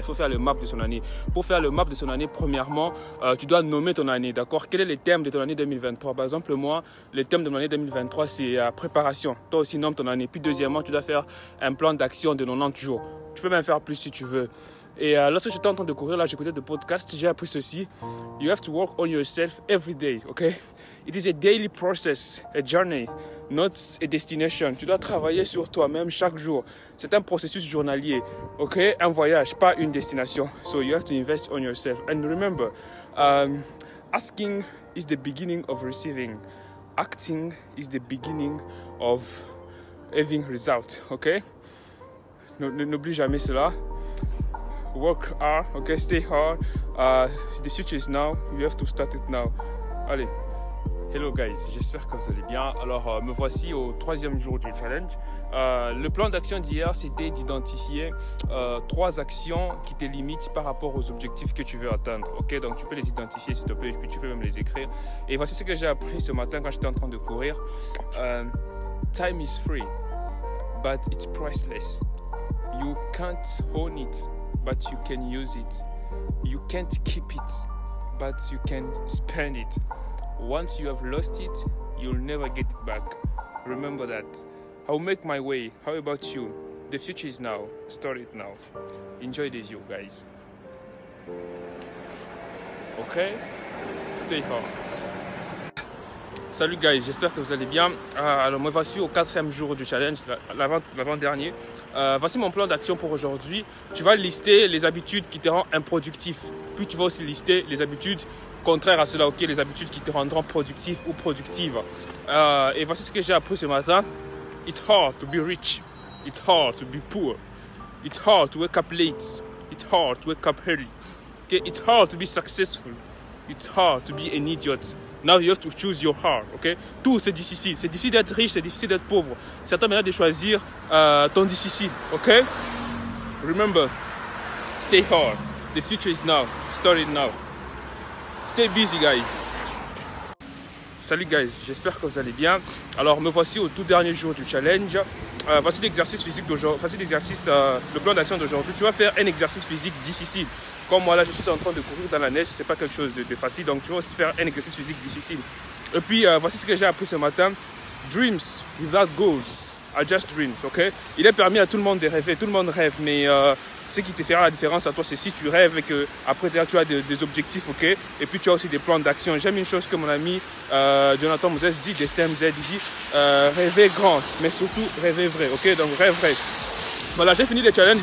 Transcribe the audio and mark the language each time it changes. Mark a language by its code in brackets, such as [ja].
[fr] Il faut faire le map de son année. Pour faire le map de son année, premièrement, tu dois nommer ton année, d'accord? Quel est le thème de ton année 2023? Par exemple, moi, le thème de mon année 2023, c'est préparation. Toi aussi, nomme ton année. Puis deuxièmement, tu dois faire un plan d'action de 90 jours. Tu peux même faire plus si tu veux. Et lorsque j'étais en train de courir, là, j'écoutais des podcasts, j'ai appris ceci. [en] You have to work on yourself every day, okay? It is a daily process, a journey, not a destination. [fr] Tu dois travailler sur toi-même chaque jour. C'est un processus journalier, ok? Un voyage, pas une destination. [en] So you have to invest on yourself. And remember, asking is the beginning of receiving. Acting is the beginning of having results, ok? [fr] N'oublie jamais cela. [en] Work hard, okay? Stay hard. The future is now. You have to start it now. Allez. Hello guys, [fr] j'espère que vous allez bien. Alors, me voici au 3e jour du challenge. Le plan d'action d'hier, c'était d'identifier 3 actions qui te limitent par rapport aux objectifs que tu veux atteindre. Ok, donc tu peux les identifier s'il te plaît, puis tu peux même les écrire. Et voici ce que j'ai appris ce matin quand j'étais en train de courir. [en] Time is free, but it's priceless. You can't own it but you can use it. You can't keep it, but you can spend it. Once you have lost it, you'll never get it back. Remember that. I'll make my way. How about you? The future is now. Start it now. Enjoy the view, guys. Okay? Stay home. [fr] Salut guys, j'espère que vous allez bien. Alors me voici au 4e jour du challenge, l'avant-dernier. Voici mon plan d'action pour aujourd'hui. Tu vas lister les habitudes qui te rendent improductif. Puis tu vas aussi lister les habitudes contraires à cela, ok, les habitudes qui te rendront productif ou productive. Et voici ce que j'ai appris ce matin. [en] It's hard to be rich. It's hard to be poor. It's hard to wake up late. It's hard to wake up early. Okay? It's hard to be successful. It's hard to be an idiot. Now you have to choose your heart, ok? [fr] Tout c'est difficile. C'est difficile d'être riche, c'est difficile d'être pauvre. C'est à toi maintenant de choisir ton difficile, ok? [en] Remember, stay hard. The future is now. Start it now. Stay busy, guys. Salut, guys. [fr] J'espère que vous allez bien. Alors, me voici au tout dernier jour du challenge. Voici l'exercice physique d'aujourd'hui. Voici l'exercice, le plan d'action d'aujourd'hui. Tu vas faire un exercice physique difficile. Comme moi là, je suis en train de courir dans la neige, c'est pas quelque chose de facile, donc tu vas aussi faire un exercice physique difficile. Et puis voici ce que j'ai appris ce matin. [en] Dreams without goals are just dreams, ok? [fr] Il est permis à tout le monde de rêver, tout le monde rêve, mais ce qui te fera la différence à toi, c'est si tu rêves et que après tu as des objectifs, ok? Et puis tu as aussi des plans d'action. J'aime une chose que mon ami Jonathan Moses dit, Destin MZ dit, rêver grand, mais surtout rêver vrai, ok? Donc rêve vrai. Voilà, j'ai fini le challenge.